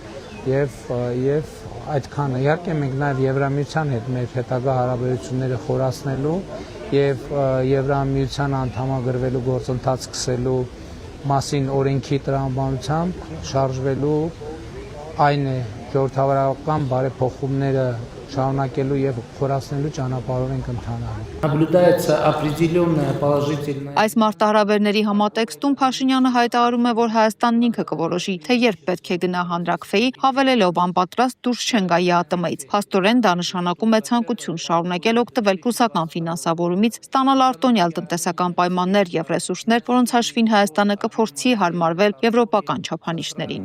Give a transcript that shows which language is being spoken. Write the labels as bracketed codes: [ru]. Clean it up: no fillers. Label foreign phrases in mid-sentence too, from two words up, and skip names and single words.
[hy] եւ այդքանը իհարկե մենք նաեւ Եվրամիության հետ մեր հետագա հարաբերությունները խորացնելու եւ Եվրամիության անդամագրվելու գործընթաց սկսելու մասին օրենքի տրամաբանությամբ շարժվելու այն է ժողովրդավարական բարեփոխումները շարունակելու եւ խորացնելու ճանապարհով ենք ընթանալու։ [ru] Наблюдается определенная положительная. [hy] Այս մարտահրավերների համատեքստում Փաշինյանը հայտարարում է, որ Հայաստանն ինքը կորոշի, թե երբ պետք է գնա հանրաքվեի, հավելելով անպատրաստ դուրս չեն գա ԵԱՏՄ-ից։ Փաստորեն դա նշանակում է ցանկություն շարունակել օգտվել ռուսական ֆինանսավորումից, ստանալ արտոնյալ տնտեսական պայմաններ եւ ռեսուրսներ, որոնց հաշվին Հայաստանը կփորձի հարմարվել եվրոպական չափանիշներին։